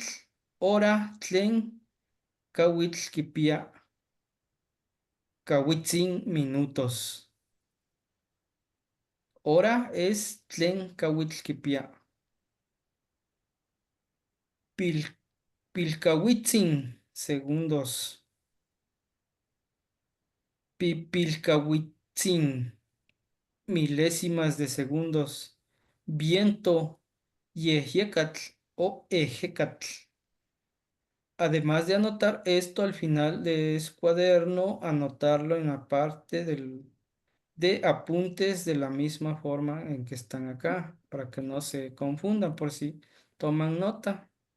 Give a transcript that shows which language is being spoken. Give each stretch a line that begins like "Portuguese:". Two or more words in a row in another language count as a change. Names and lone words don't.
Nahuatl languages: Hora, Tlen. Kawitl, Kipia. Kawitzin, minutos.
Spanish: Hora es
Nahuatl languages: Tlen Kawitl, Kipia. Pilkawitzin,
Spanish: segundos. Pipilkawitzin, milésimas de segundos. Viento, Yehecatl o Ejecatl. Además de anotar esto al final de su cuaderno, anotarlo en la parte de apuntes de la misma forma en que están acá, para que no se confundan por si toman nota.